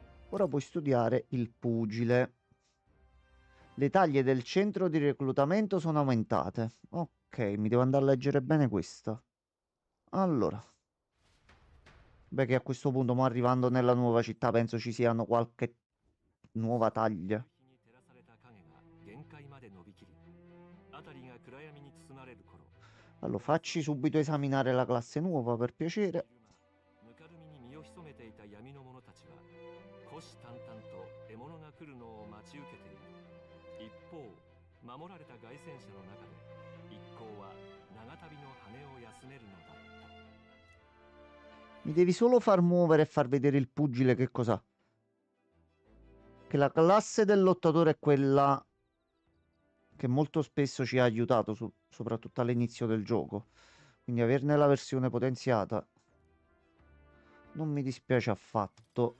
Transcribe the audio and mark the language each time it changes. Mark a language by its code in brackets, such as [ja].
[it] Ora puoi studiare il pugile. Le taglie del centro di reclutamento sono aumentate. Ok, mi devo andare a leggere bene questa. Allora. Beh, che a questo punto, mo arrivando nella nuova città, penso ci siano qualche nuova taglia. [ja] 日に照らされた影が限界まで伸びきり、辺りが暗闇に包まれる頃、 [it] Allora, facci subito esaminare la classe nuova, per piacere. [ja] ぬかるみに身を潜めていた闇の者たちは虎視眈々と獲物物が来るのを待ち受けている。一方守られた凱旋者の中で一行は長旅の羽を休めるのだった。 [it] Mi devi solo far muovere e far vedere il pugile che cos'ha. Che la classe del lottatore è quella che molto spesso ci ha aiutato, soprattutto all'inizio del gioco. Quindi averne la versione potenziata non mi dispiace affatto.